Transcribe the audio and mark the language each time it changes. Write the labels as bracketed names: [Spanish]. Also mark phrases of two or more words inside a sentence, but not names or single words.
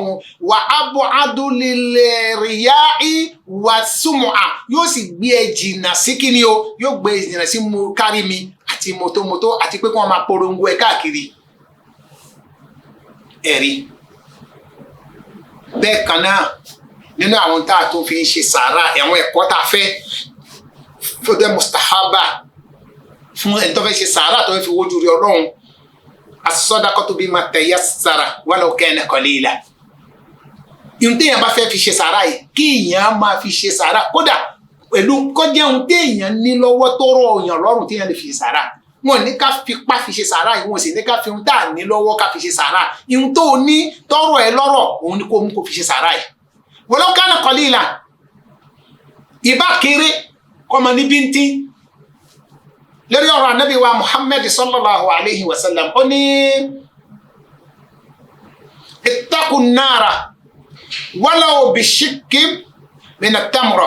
[Arabic] وأبعد للرياء والسمعة, [Yoruba] yóò sì gbé ẹ jìnnà sí kíni o, yóò gbé ẹ jìnnà sí mo kárí mi àti mọ́tòmọ́tò àti pé kí wọ́n máa polongo ẹ káàkiri. ẹ̀rí bẹ́ẹ̀ kan náà nínú àwọn tá a tó fi ń ṣe sàárà, àwọn ẹ̀kọ́ tá a fẹ́ fún dẹ́ mustahaba fún ẹni tó fẹ́ ṣe sàárà tó fẹ́ fi wójú rí Ọlọ́run. [Arabic] الصدقة بما تيسر ولو كان قليلا. [Yoruba] Ihun téèyàn bá fẹ́ fi ṣe sàárà yìí, kí èèyàn máa fi ṣe sàárà kódà pẹ̀lú kó jẹ́ ohun téèyàn ní lọ́wọ́ tó rọ̀ èèyàn lọ́rùn téèyàn lè fi ṣe sàárà. Wọn ní ká fipá fi ṣe sàárà yìí, wọn sì ní ká fi ohun tá à ní lọ́wọ́ ká fi ṣe sàárà. Ihun tó ní tọ́rọ̀ ẹ lọ́rọ̀ òun ni kó mú kó fi ṣe sàárà yìí. [Arabic] ولو كان قليلا, [Yoruba] ìbá kéré kọ́mọ ní bíntín. Lórí ọ̀rọ̀ Ànábì wa Muhammad [Arabic] صلى الله عليه وسلم, [Yoruba] ó ní [Arabic] اتقوا النار ولو بشق من التمرة.